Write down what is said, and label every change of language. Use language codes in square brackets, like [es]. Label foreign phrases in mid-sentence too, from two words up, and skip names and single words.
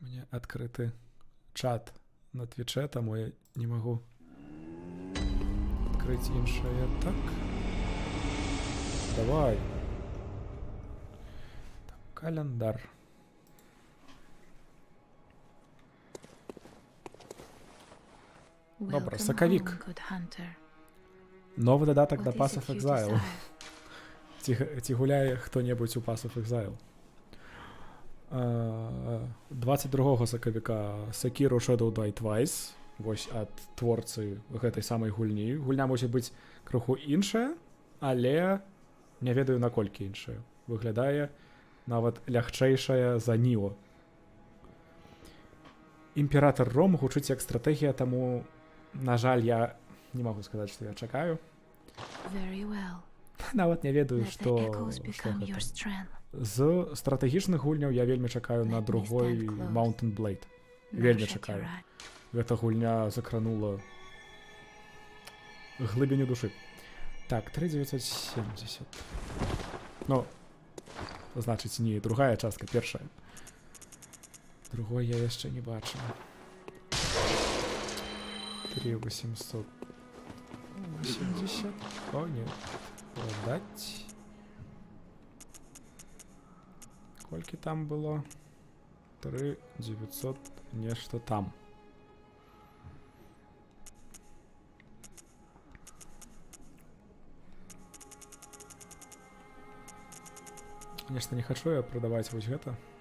[be] У мяне адкрыты чат на твічэ, таму я не магу адкрыць іншае. Так. Давай. Так, календар. Добра, [en] Welcome [be] сакавік. [en] home, good hunter. [be] Новы дадатак [en] What [be] да [en] is [be] Pass [en] it [be] of [en] you [be] Exile. [en] desire? [be] Ці гуляе хто-небудзь у Pass of Exile. 22 сакавіка Sekiro Shadow Die Twice. Вось ад творцы гэтай самай гульні. Гульня можа быць крыху іншая, але не ведаю наколькі іншая. Выглядае нават лягчэйшая за Ніо. Імператор Ром гучыць як стратэгія, таму, на жаль, я не магу сказаць, што я чакаю. [en] Very well. [be] Нават не ведаю, [en] Let the [be] што [en] echoes become your [be] гэта. [en] strength. [be] З стратэгічных гульняў я вельмі чакаю на [en] Let me [be] другой [en] stand close. [be] Mountain Blade. [en] Now [be] Вельмі [en] shut [be] чакаю. [en] your eye. [be] Гэта гульня закранула глыбіню душы. Так, 3970. Ну, значыць, не другая частка, першая. Другой я яшчэ не бачу. 3880. [ru] О, нет. Продать. [be] Колькі там было? 3900 нешта там. Конечно, не хочу я продаваць вось гэта.